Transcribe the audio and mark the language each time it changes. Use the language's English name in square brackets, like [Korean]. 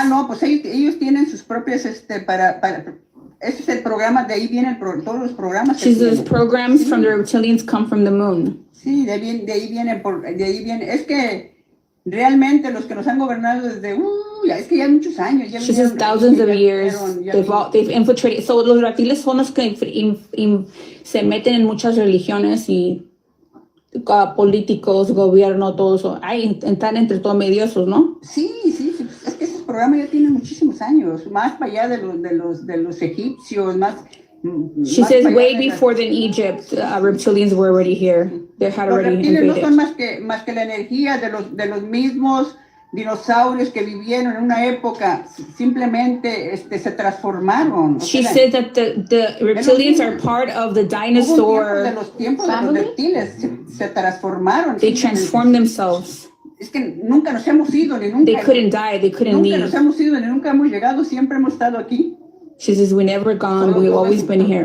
[Spanish] No, pues ellos tienen sus propias, ese es el programa, de ahí vienen todos los programas. [English] She says programs from the reptilians come from the moon. [Spanish] Sí, de ahí vienen, es que realmente los que nos han gobernado desde, es que ya muchos años. [English] She says thousands of years, they've infiltrated. [Spanish] So los reptiles son los que se meten en muchas religiones y políticos, gobierno, todo eso. Están entre todos mediosos, ¿no? Sí, es que esos programas ya tienen muchísimos años, más para allá de los egipcios, más. [English] She says way before than Egypt, reptilians were already here. They had already invaded. [Spanish] Los reptiles no son más que la energía de los mismos dinosaurios que vivieron en una época, simplemente se transformaron. [English] She said that the reptilians are part of the dinosaur [Spanish] de los tiempos de los reptiles, se transformaron. [English] They transformed themselves. [Spanish] Es que nunca nos hemos ido, ni nunca. [English] They couldn't die, they couldn't leave. [Spanish] Nunca nos hemos ido, ni nunca hemos llegado, siempre hemos estado aquí. [English] She says we never gone, we've always been here.